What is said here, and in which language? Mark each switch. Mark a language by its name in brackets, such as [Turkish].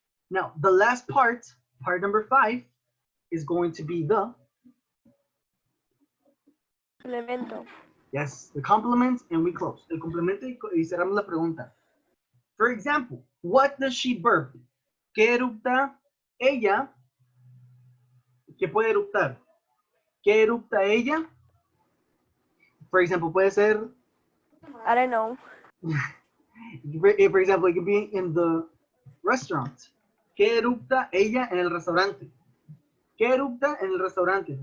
[English] Now, the last part number 5, is going to be the, [Spanish] Complemento. [English] yes, the complement, and we close. [Spanish] El complemento y cerramos la pregunta. [English] For example, what does she burp? [Spanish] ¿Qué erupta ella? ¿Qué puede eruptar? ¿Qué erupta ella? [English] For example, [Spanish] puede ser, [English] I don't know. for example, it could be in the restaurant. [Spanish] ¿Qué erupta ella en el restaurante? ¿Qué erupta en el restaurante?